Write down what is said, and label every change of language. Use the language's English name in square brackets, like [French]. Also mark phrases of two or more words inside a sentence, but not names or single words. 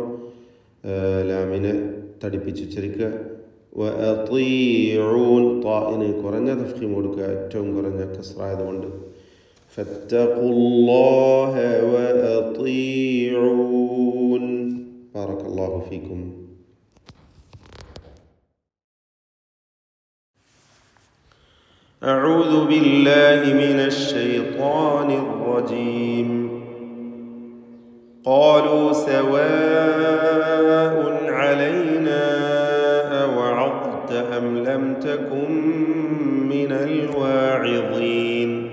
[Malayalam] ലാമിനെ തടിപ്പിച്ച് ഉച്ചരിക്കുക. വഅതീഊൻ താഇന് കുറഞ്ഞ തഫ്ഖീം കൊടുക്കുക, ഏറ്റവും കുറഞ്ഞ കസ്റായതുകൊണ്ട്. [Arabic] فاتقوا الله وأطيعون. بارك الله فيكم. أعوذ بالله من الشيطان الرجيم. قالوا سواء علينا أوعظت أم لم تكن من الواعظين